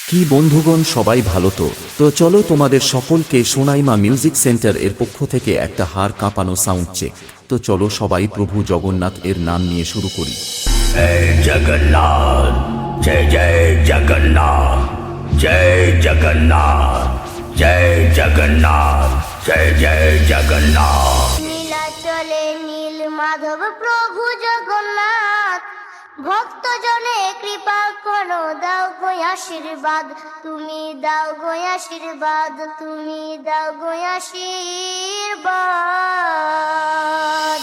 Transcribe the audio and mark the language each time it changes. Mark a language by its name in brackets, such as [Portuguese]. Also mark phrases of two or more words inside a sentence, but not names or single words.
[Bangla] কি বন্ধুগণ, সবাই ভালো তো চলো তোমাদের সকলকে সোনাইমা মিউজিক সেন্টার এর পক্ষ থেকে একটা হাড় কাঁপানো সাউন্ড চেক। তো চলো সবাই প্রভু জগন্নাথ এর নাম নিয়ে শুরু করি। [Hindi] जय जगन्नाथ, जय जय जगन्नाथ, जय जगन्नाथ, जय जगन्नाथ, जय जय जगन्नाथ। [Bangla] নীলাচলে নীল মাধব প্রভু জগন্নাথ, ভক্ত জনে কৃপা করো, দাও গো আশীর্বাদ, তুমি দাও গো আশীর্বাদ, তুমি দাও গো আশীর্বাদ।